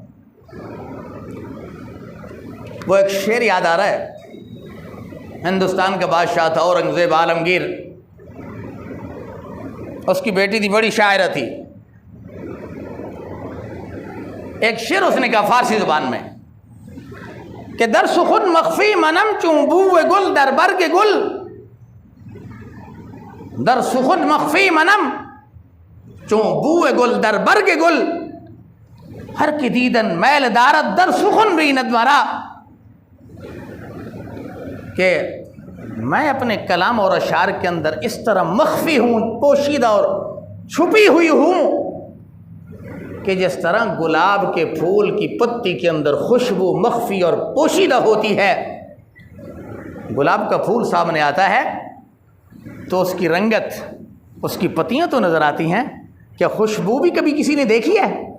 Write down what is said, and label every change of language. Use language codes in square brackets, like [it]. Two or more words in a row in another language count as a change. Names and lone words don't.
[ur] وہ ایک شعر یاد آ رہا ہے، ہندوستان کا بادشاہ تھا اورنگزیب عالمگیر، اس کی بیٹی تھی، بڑی شاعرہ تھی۔ ایک شعر اس نے کہا فارسی زبان میں کہ [fa] در سخن مخفی منم چون بوئے گل در برگ گل، در سخن مخفی منم چون بوئے گل در برگ گل، ہر کی دیدن میل دارت در سخن بیند مرا، [ur] کہ میں اپنے کلام اور اشعار کے اندر اس طرح مخفی ہوں، پوشیدہ اور چھپی ہوئی ہوں کہ جس طرح گلاب کے پھول کی پتی کے اندر خوشبو مخفی اور پوشیدہ ہوتی ہے، گلاب کا پھول سامنے آتا ہے تو اس کی رنگت، اس کی پتیاں تو نظر آتی ہیں، کیا خوشبو بھی کبھی کسی نے دیکھی ہے؟